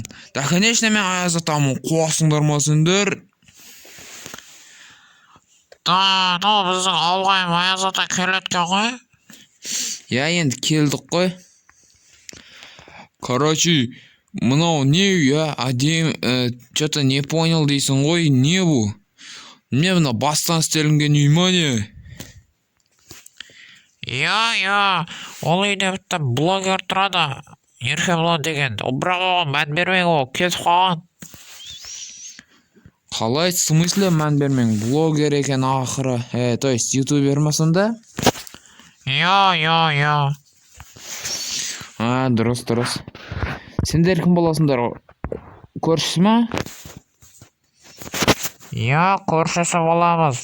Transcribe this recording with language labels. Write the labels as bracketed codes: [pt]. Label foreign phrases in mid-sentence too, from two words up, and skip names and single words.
[ru] Да, конечно, [kk] мен Аяз атамын. Қуасыңдар ма сендер? Да, біздің ауылға Аяз ата келеді ғой. Енді келдік қой. Мынау не, әдем, [ru] что-то не понял [kk] дейсің ғой, не бұл? Мне мына бастан істелінген үй ма не? Ол үйде бітті блогер тұрады, Еркебұлан деген. Бірақ оған мән бермең, ол кетіп қалған. Қалай, [ru] в смысле [kk] мән бермең? Блогер екен ақыры. [ru] То есть [kk] ютубер ма сонда? Дұрыс. Сендер кім боласыңдар? Көршісі ма? Көршісі боламыз.